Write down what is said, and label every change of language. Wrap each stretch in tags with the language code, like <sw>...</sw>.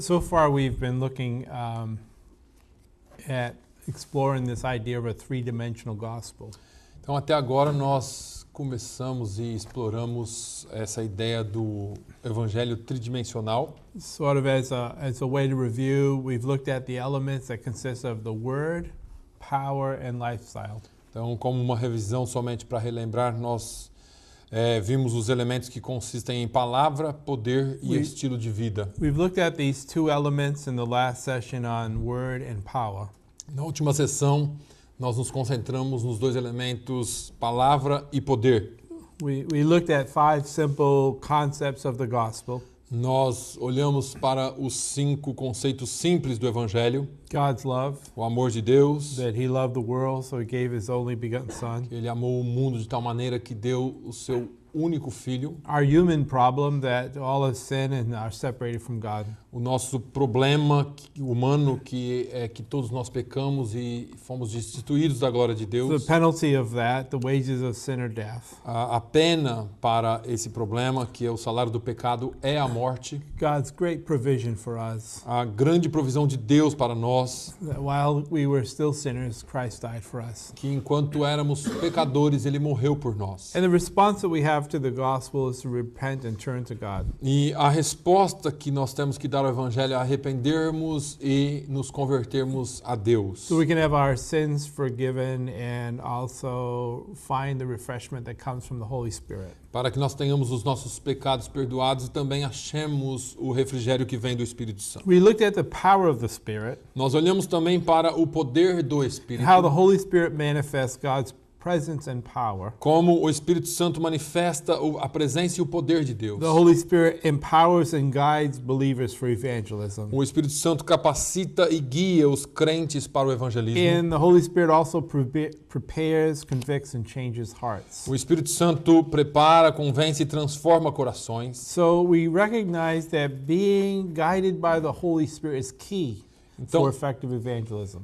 <en>So far we've been looking at exploring this idea of a three-dimensional gospel.</en> <pt>Então, até agora nós começamos e exploramos essa ideia do evangelho tridimensional.</pt> <en>Sort of as a way to review, we've looked at the elements that consist of the word, power, and lifestyle.</en> <pt>Então, como uma revisão somente para relembrar, nós vimos os elementos que consistem em palavra, poder e estilo de vida.</pt> <en>We've looked at these two elements in the last session on word and power.</en> <pt>Na última sessão, nós nos concentramos nos dois elementos palavra e poder.</pt> <en>We looked at 5 simple concepts of the gospel.</en> <pt>Nós olhamos para os 5 conceitos simples do evangelho.</pt> <en>God's love,</en> <pt>O amor de Deus,</pt> <en>that he loved the world, so he gave his only begotten son.</en> <pt>Ele amou o mundo de tal maneira que deu o seu único filho.</pt> <en>Our human problem, that all have sinned and are separated from God.</en> <pt>O nosso problema humano que é que todos nós pecamos e fomos destituídos da glória de</pt> <en>The</en> <pt>Deus.</pt> <en>penalty of that, the wages of sin are death.</en> <pt>A pena para esse problema, que é o salário do pecado, é a morte.</pt> <en>God's great provision for us.</en> <pt>A grande provisão de Deus para nós,</pt> <en>That while we were still sinners, Christ died for us.</en> <pt>que enquanto éramos pecadores, Ele morreu por nós.</pt> <en>And the response that we have to the gospel is to repent and turn to God.</en> <pt>E a resposta que nós temos que dar ao Evangelho é arrependermos e nos convertermos a Deus.</pt> <en>So we can have our sins forgiven and also find the refreshment that comes from the Holy Spirit.</en> <pt>Para que nós tenhamos os nossos pecados perdoados e também achemos o refrigério que vem do Espírito Santo.</pt> <en>We looked at the power of the Spirit,</en> <pt>Nós olhamos também para o poder do Espírito,</pt> <en>how the Holy Spirit manifests God's presence and power.</en> <pt>como o Espírito Santo manifesta a presença e o poder de Deus.</pt> <en>The Holy Spirit empowers and guides believers for evangelism.</en> <pt>O Espírito Santo capacita e guia os crentes para o evangelismo.</pt> <en>And the Holy Spirit also prepares, convicts, and changes hearts.</en> <pt>O Espírito Santo prepara, convence e transforma corações.</pt> <en>So we recognize that being guided by the Holy Spirit is key</en> <pt>Então,</pt> <en>for effective evangelism.</en>